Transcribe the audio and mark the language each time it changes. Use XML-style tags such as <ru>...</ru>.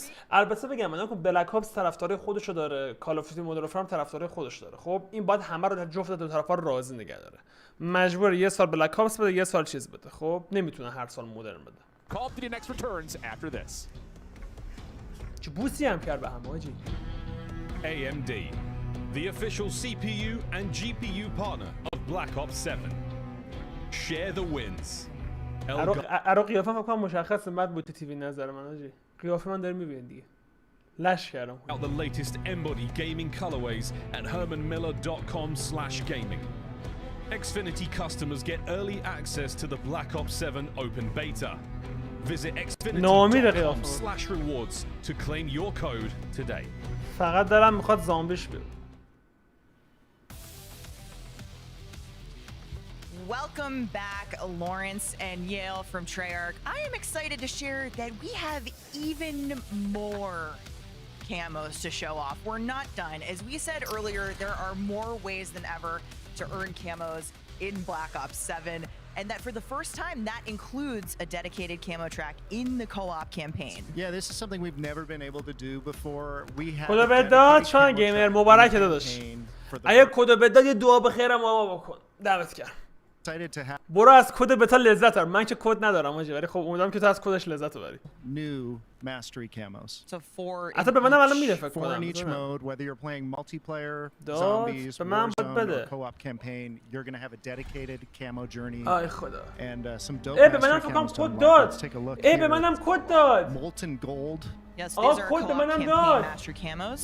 <fa>البته بگم من که بلک آپس طرفدارای خودشو داره، کال آف دیوتی مدرن وارفر هم طرفدارای خودش داره. خب این باید همه رو جفت دو طرفا راضی نگه داره. مجبور یه سال بلک آپس بده، یه سال چیز بده. خب نمیتونه هر سال مدرن بده.</fa> <en>Call of Duty Next returns after this.</en> <fa>چه بوسی هم کرد به هم حاجی.</fa> <en>AMD, the official CPU and GPU partner of Black Ops 7. Share the wins.</en> <fa>ارو قیافه فکر کنم مشخصه بعد بود تیوی نظر من حاجی. قیافه من داره میبینید دیگه. لش کردم.</fa> <en>The latest embody gaming colorways at hermanmiller.com/gaming. Xfinity customers get early access to the Black Ops 7 open beta. Visit xfinity.com/rewards to claim your code today.</en> <fa>فقط دارم میخواد زامبیش بیاد.</fa> <en>Welcome back, Lawrence and Yale from Treyarch. I am excited to share that we have even more camos to show off. We're not done. As we said earlier, there are more ways than ever to earn camos in Black Ops 7, and that for the first time, that includes a dedicated camo track in the co-op campaign. Yeah, this is something we've never been able to do before. We have</en> <fa>خدا بداد شان گیمر مبارک داداش. اگه کد بداد یه دعا بخیرم بابا بکن. دعوت کردم. برو از کد بتا لذت ببر. من که کد ندارم حاجی ولی خب امیدوارم که تو از کدش لذت ببری.</fa> <en>New mastery camos. So for</en> <fa>حتی به منم الان میده فکر کنم.</fa> <en>In each mode, whether you're playing multiplayer, zombies, Warzone, or co-op campaign, you're going to have a dedicated camo journey.</en> <fa>آی خدا.</fa> <en>And some dope</en> <fa>به منم فکر کنم کد داد.</fa> <en>Let's take a look.</en> <fa>به منم کد داد.</fa> <en>Molten gold. Yes, these are co-op campaign master camos.</en>